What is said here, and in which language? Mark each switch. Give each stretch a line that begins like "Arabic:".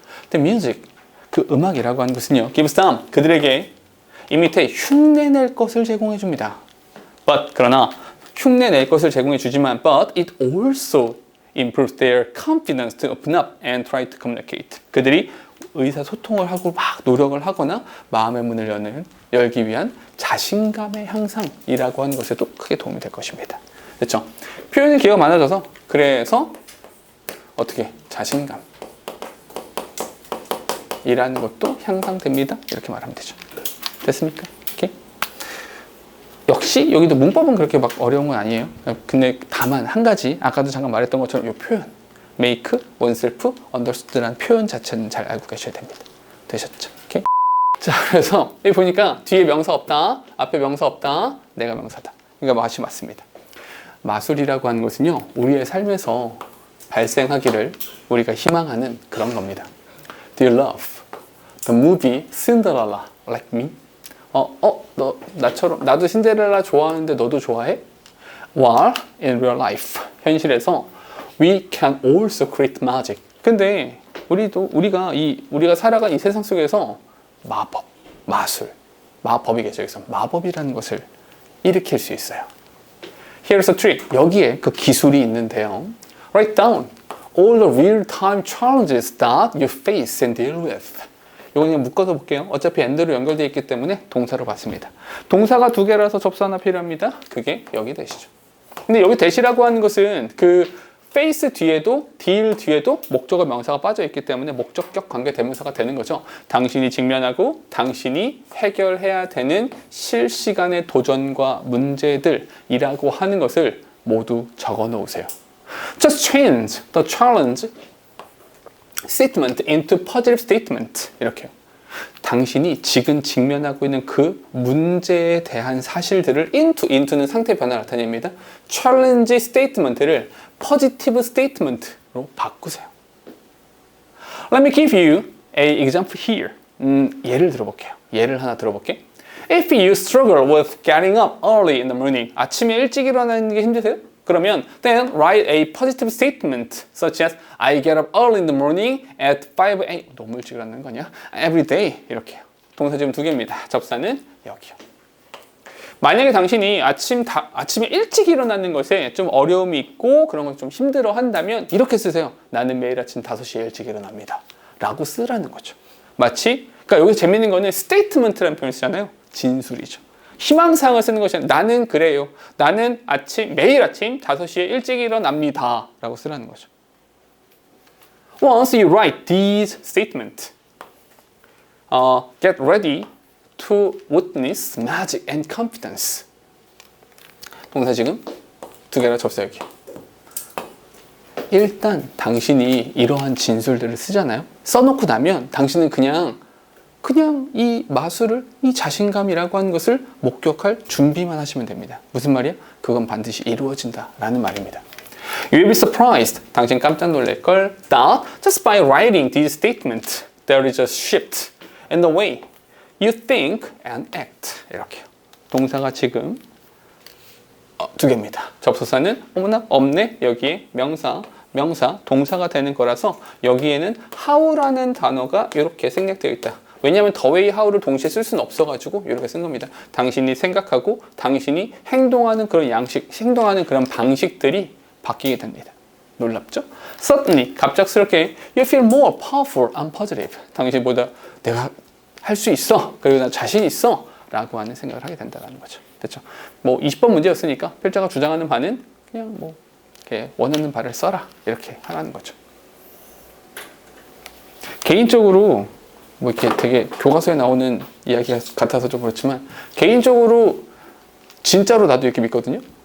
English: The music,
Korean: 그 음악이라고 하는 것은요,
English: gives them,
Korean: 그들에게 이 밑에 흉내낼 것을 제공해 줍니다.
English: But
Korean: 그러나 흉내낼 것을 제공해 주지만
English: but it also improves their confidence to open up and try to communicate.
Korean: 그들이 의사소통을 하고 막 노력을 하거나 마음의 문을 열기 위한 자신감의 향상이라고 하는 것에도 크게 도움이 될 것입니다. 됐죠? 표현의 기회가 많아져서 그래서 어떻게 자신감 이라는 것도 향상됩니다. 이렇게 말하면 되죠. 됐습니까? 오케이? 역시 여기도 문법은 그렇게 막 어려운 건 아니에요. 근데 다만 한 가지 아까도 잠깐 말했던 것처럼 이 표현
English: make oneself understood
Korean: 라는 표현 자체는 잘 알고 계셔야 됩니다. 되셨죠? 오케이? 자, 그래서 여기 보니까 뒤에 명사 없다, 앞에 명사 없다, 내가 명사다. 그러니까 맛이 맞습니다. 마술이라고 하는 것은요, 우리의 삶에서 발생하기를 우리가 희망하는 그런 겁니다.
English: Do you love the movie Cinderella like me?
Korean: 너 나처럼 나도 신데렐라 좋아하는데 너도 좋아해?
English: While in real life,
Korean: 현실에서
English: we can also create magic.
Korean: 근데 우리가 살아간 이 세상 속에서 마법, 마술 마법이겠죠. 여기서 마법이라는 것을 일으킬 수 있어요.
English: Here's a trick.
Korean: 여기에 그 기술이 있는데요.
English: Write down all the real-time challenges that you face and deal with.
Korean: 이거 그냥 묶어서 볼게요. 어차피 and로 연결되어 있기 때문에 동사로 봤습니다. 동사가 두 개라서 접수 하나 필요합니다. 그게 여기 대시죠. 근데 여기 대시라고 하는 것은 그 face 뒤에도 deal 뒤에도 목적어 명사가 빠져 있기 때문에 목적격 관계 대명사가 되는 거죠. 당신이 직면하고 당신이 해결해야 되는 실시간의 도전과 문제들이라고 하는 것을 모두 적어 놓으세요.
English: Just change the challenge statement into positive statement.
Korean: 이렇게요. 당신이 지금 직면하고 있는 그 문제에 대한 사실들을 into는 상태 변화를 나타냅니다. challenge statement를 positive statement로 바꾸세요.
English: Let me give you an example here.
Korean: 예를 들어볼게요. 예를 하나 들어볼게.
English: If you struggle with getting up early in the morning,
Korean: 아침에 일찍 일어나는 게 힘드세요? 그러면
English: then write a positive statement such as I get up early in the morning at 5 a.m.
Korean: 너무 일찍 일어나는 거 아니야?
English: Every day
Korean: 이렇게요. 동사 지금 두 개입니다. 접사는 여기요. 만약에 당신이 아침에 일찍 일어나는 것에 좀 어려움이 있고 그런 걸 좀 힘들어 한다면 이렇게 쓰세요. 나는 매일 아침 5시에 일찍 일어납니다. 라고 쓰라는 거죠. 마치 그러니까 여기서 재밌는 거는 statement라는 표현을 쓰잖아요. 진술이죠. 희망사항을 쓰는 것이 아니라 나는 그래요. 나는 매일 아침 5시에 일찍 일어납니다. 라고 쓰라는 거죠.
English: Once you write these statements, get ready to witness magic and confidence.
Korean: 동사 지금 두 개라 접사 여기. 일단 당신이 이러한 진술들을 쓰잖아요. 써놓고 나면 당신은 그냥 이 마술을, 이 자신감이라고 하는 것을 목격할 준비만 하시면 됩니다. 무슨 말이야? 그건 반드시 이루어진다 라는 말입니다.
English: You will be surprised.
Korean: 당신 깜짝 놀랄걸.
English: That just by writing these statements, there is a shift in the way you think and act.
Korean: 이렇게요. 동사가 지금 두 개입니다. 접속사는 어머나 없네. 여기에 명사, 동사가 되는 거라서 여기에는 how라는 단어가 이렇게 생략되어 있다. 왜냐하면 the way, how를 동시에 쓸 수는 없어가지고 이렇게 쓴 겁니다. 당신이 생각하고 당신이 행동하는 그런 행동하는 그런 방식들이 바뀌게 됩니다. 놀랍죠?
English: Suddenly,
Korean: 갑작스럽게
English: you feel more powerful and positive.
Korean: 당신보다 내가 할 수 있어. 그리고 나 자신 있어. 라고 하는 생각을 하게 된다는 거죠. 됐죠? 뭐 20번 문제였으니까 필자가 주장하는 바는 그냥 뭐 이렇게 원하는 바를 써라. 이렇게 하라는 거죠. 개인적으로 뭐 이렇게 되게 교과서에 나오는 이야기 같아서 좀 그렇지만 개인적으로 진짜로 나도 이렇게 믿거든요.